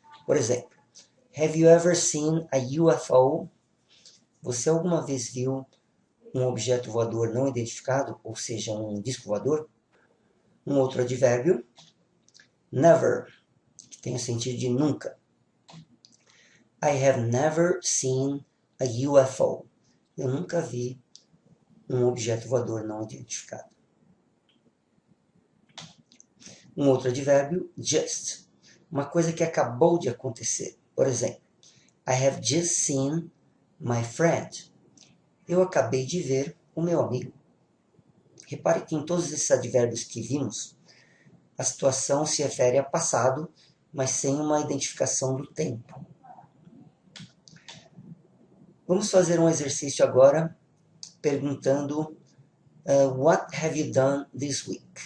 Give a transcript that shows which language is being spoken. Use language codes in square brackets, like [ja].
[pt] Por exemplo, [en] have you ever seen a UFO? [pt] Você alguma vez viu um objeto voador não identificado, ou seja, um disco voador? Um outro advérbio, never, que tem o sentido de nunca. [en] I have never seen a UFO. [pt] Eu nunca vi um objeto voador não identificado. Um outro advérbio, just. Uma coisa que acabou de acontecer. Por exemplo, [en] I have just seen my friend. [pt] Eu acabei de ver o meu amigo. Repare que em todos esses advérbios que vimos, a situação se refere a passado, mas sem uma identificação do tempo. Vamos fazer um exercício agora perguntando [en] what have you done this week?